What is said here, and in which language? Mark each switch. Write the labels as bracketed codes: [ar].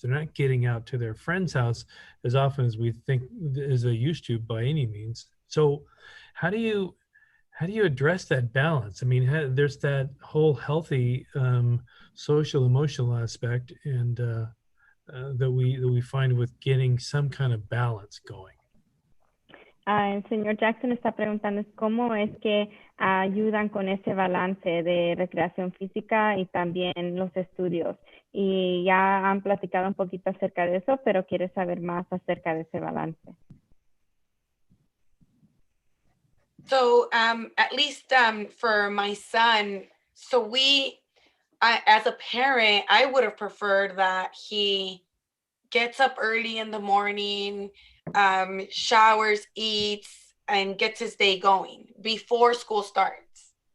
[en] They're not getting out to their friend's house as often as we think as they used to by any means. So how do you address that balance? I mean, there's that whole healthy social emotional aspect and that we find with getting some kind of balance going. [es] El señor Jackson está preguntando cómo es que ayudan con ese balance de recreación física y también los estudios. y ya han platicado un poquito acerca de eso, pero quiere saber más acerca de ese balance. [en] So at least for my son, so as a parent, I would have preferred that he gets up early in the morning, showers, eats, and gets his day going before school starts.